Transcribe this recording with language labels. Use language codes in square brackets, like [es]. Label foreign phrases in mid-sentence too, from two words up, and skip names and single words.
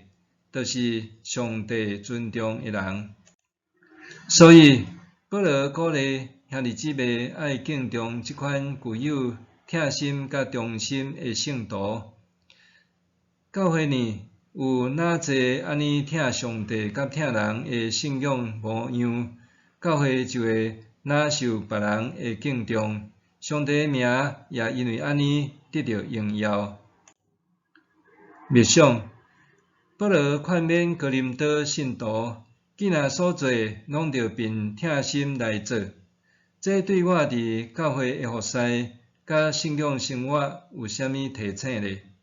[nan] 就是上帝尊重的人。所以，保罗鼓励兄弟姊妹爱敬重即款具有疼心甲忠心的圣徒。教会呢，有哪济安尼疼上帝甲疼人的信仰模样，教会就会哪受别人的敬重，上帝的名也因为安尼得到荣耀。默想，保罗劝勉哥林多信徒，既然所做拢着凭疼心来做，这对我伫教会的服侍甲信仰生活有啥物提醒呢？